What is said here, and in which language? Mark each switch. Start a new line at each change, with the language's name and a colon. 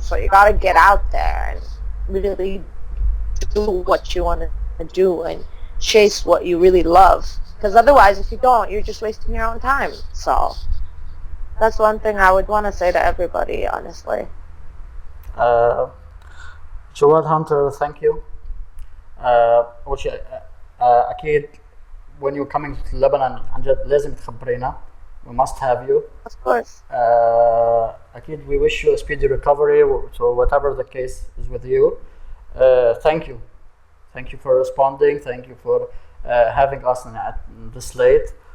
English: So you gotta get out there and really do what you want to do and chase what you really love. Because otherwise, if you don't, you're just wasting your own time. So that's one thing I would want to say to everybody, honestly. Joelle Hunter, thank you.
Arabic: أول شيء أكيد
English: when you're coming to Lebanon
Arabic: عن جد لازم تخبرينا.
English: We must have you. Of course. أكيد we wish you a speedy recovery. So whatever the case is with you, thank you. Thank you for responding. Thank you for having us at this late.